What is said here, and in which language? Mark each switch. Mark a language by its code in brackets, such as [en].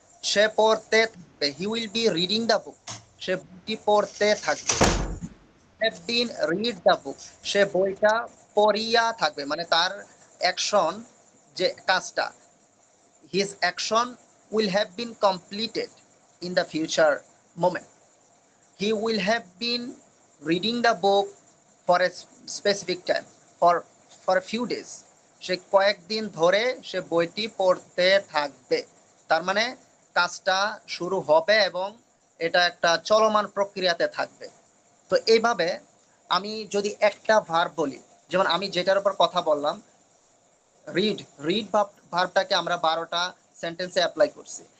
[bn] সে পড়তে থাকবে, [en] he will be reading the book, [bn] সে বইটি পড়তে থাকবে। [en] have been read the book, [bn] সে বইটা পড়িয়া থাকবে, মানে তার অ্যাকশন যে কাজটা, [en] his action will have been completed in the future moment. He will have been reading the book for a specific time, for a few days. [bn] সে কয়েকদিন ধরে সে বইটি পড়তে থাকবে, তার মানে কাজটা শুরু হবে এবং এটা একটা চলমান প্রক্রিয়াতে থাকবে। তো এইভাবে আমি যদি একটা ভার্ব বলি, যেমন আমি যেটার উপর কথা বললাম, রিড, রিড ভার্বটাকে আমরা 12টা সেন্টেন্সে অ্যাপ্লাই করছি।